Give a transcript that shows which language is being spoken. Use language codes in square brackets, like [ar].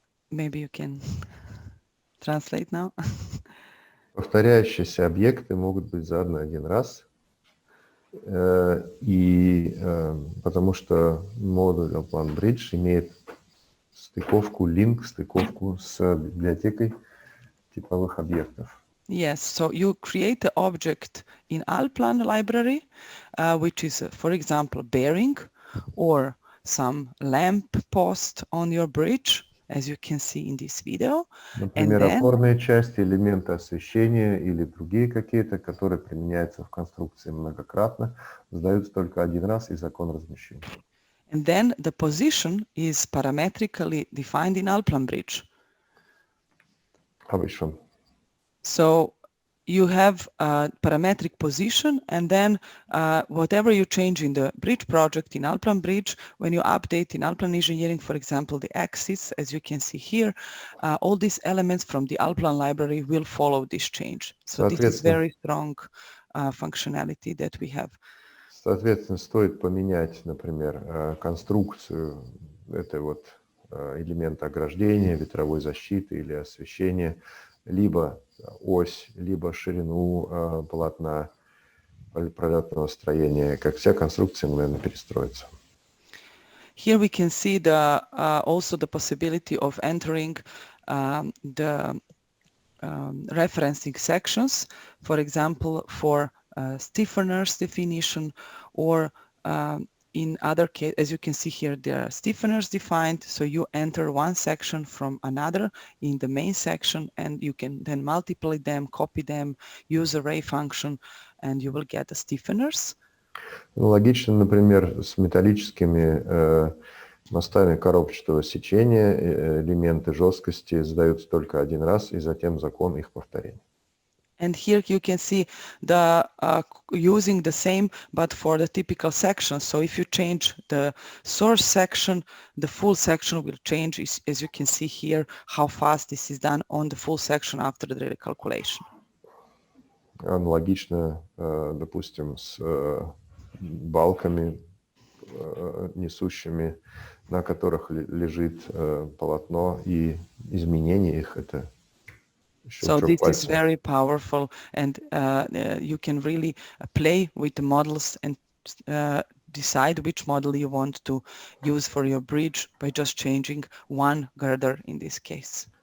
[en] Maybe you can translate now. [ru] Повторяющиеся объекты могут быть заданы один раз, и потому что модуль Allplan Bridge имеет стыковку с библиотекой типовых объектов. [en] Yes, so you create the object in Allplan library, which is, for example, bearing or some lamp post on your bridge, as you can see in this video. [ru] Например, опорные части, элементы освещения или другие какие-то, которые применяются в конструкции многократно, сдаются только один раз, и закон размещения. [en] And then the position is parametrically defined in Allplan Bridge. [de] Habe ich schon. [en] So you have a parametric position, and then whatever you change in the bridge project in Allplan Bridge, when you update in Allplan Engineering, for example, the axis, as you can see here, all these elements from the Allplan library will follow this change. So this is very strong functionality that we have. [ru] Соответственно, стоит поменять, например, конструкцию этой вот элемента ограждения, ветровой защиты или освещения, либо ось, либо ширину полотна пролетного строения, как вся конструкция мгновенно перестроится. [en] Here we can see also the possibility of entering the referencing sections, for example, for stiffeners definition, or in other cases, as you can see here, there are stiffeners defined, so you enter one section from another in the main section, and you can then multiply them, copy them, use array function, and you will get the stiffeners. [ru] Логично, например, с металлическими мостами коробчатого сечения элементы жесткости задаются только один раз, и затем закон их повторения. [en] And here you can see the using the same, but for the typical section. So if you change the source section, the full section will change, as you can see here, how fast this is done on the full section after the recalculation. [ru] Аналогично, допустим, с балками несущими, на которых лежит полотно, и изменение их это. [en] So this is very powerful, and you can really play with the models and decide which model you want to use for your bridge by just changing one girder in this case.